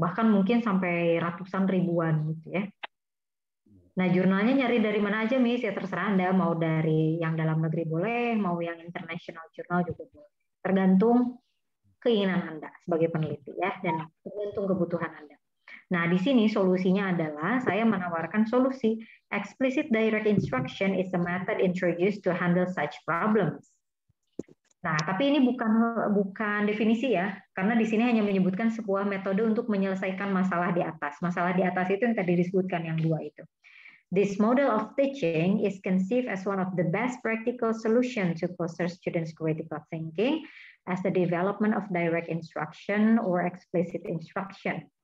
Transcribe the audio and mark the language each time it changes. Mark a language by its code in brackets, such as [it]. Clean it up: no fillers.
[id] Bahkan mungkin sampai ratusan ribuan gitu ya. Nah, jurnalnya nyari dari mana aja, Miss? Ya terserah Anda, mau dari yang dalam negeri boleh, mau yang international jurnal juga boleh. Tergantung keinginan Anda sebagai peneliti ya, dan tergantung kebutuhan Anda. Nah, di sini solusinya adalah saya menawarkan solusi. [en] Explicit direct instruction is a method introduced to handle such problems. [id] Nah, tapi ini bukan definisi ya, karena di sini hanya menyebutkan sebuah metode untuk menyelesaikan masalah di atas. Masalah di atas itu yang tadi disebutkan yang 2 itu. [en] This model of teaching is conceived as one of the best practical solutions to foster students' critical thinking as the development of direct instruction or explicit instruction.